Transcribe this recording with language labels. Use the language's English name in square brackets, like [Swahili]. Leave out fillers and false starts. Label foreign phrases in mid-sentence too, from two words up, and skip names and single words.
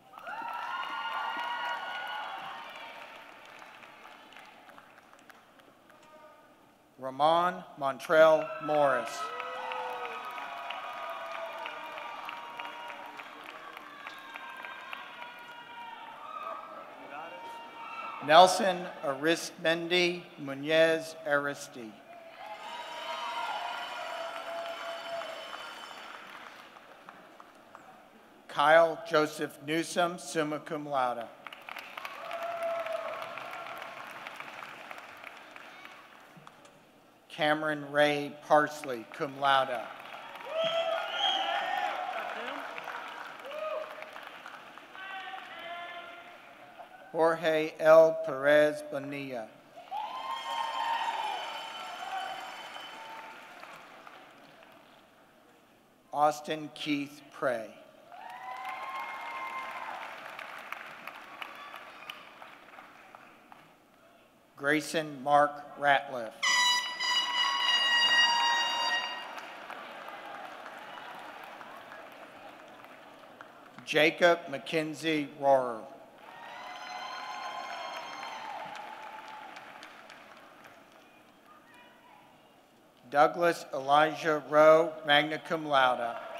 [English] Ramon Montrell Morris. Nelson Arismendi Munez Aristi. Kyle Joseph Newsom, [Latin] summa cum laude. [English] Cameron Ray Parsley, [Latin] cum laude. [English] Jorge L. Perez Bonilla. Austin Keith Prey. Grayson Mark Ratliff. Jacob McKenzie Rohrer. Douglas Elijah Rowe, [Latin] magna cum laude.